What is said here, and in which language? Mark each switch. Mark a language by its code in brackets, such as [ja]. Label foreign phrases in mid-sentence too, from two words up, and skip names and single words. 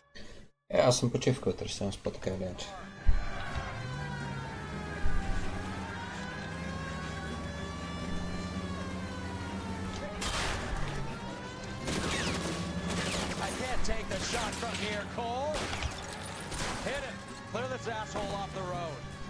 [bg] Аз съм почивка утре, ще съм спа така или иначе. [en] I can't take the shot from here, Cole. Hit him. Clear this asshole off the road.